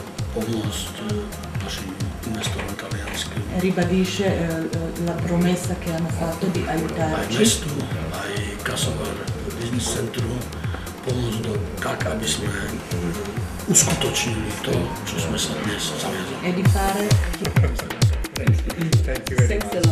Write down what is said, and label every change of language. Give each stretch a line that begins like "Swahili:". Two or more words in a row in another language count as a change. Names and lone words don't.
Slovak: pomôcť našim investorom talianským.
Italian: Ribadisce la promessa che hanno fatto di aiutarci.
Slovak: Aj mestu, aj Casovar Business Centrum pomôcť tak, aby sme uskutočnili to, čo sme sa dnes zaviazali.
Italian: E di fare...
English: Thanks a lot.